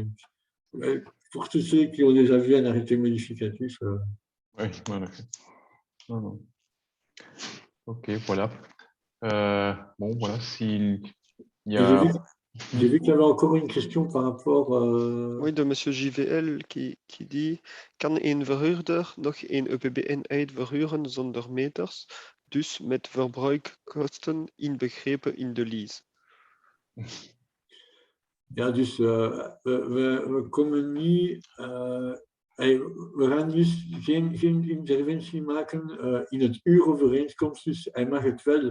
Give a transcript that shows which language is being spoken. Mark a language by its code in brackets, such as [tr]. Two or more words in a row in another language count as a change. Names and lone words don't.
[fr] Pour tous ceux qui ont déjà vu un arrêté modificatif. Oui, voilà. Non. Ok, voilà. Bon, voilà, si il y a... J'ai vu qu'il y avait encore une question par rapport... Oui, de monsieur JVL qui dit: [nl] Kan een verhuurder nog een ÖPB-eenheid verhuren zonder meters, dus met verbruikkosten inbegrepen in de lease? Ja, dus we komen niet... we gaan dus geen interventie maken in het uurovereenkomst, dus hij mag het wel.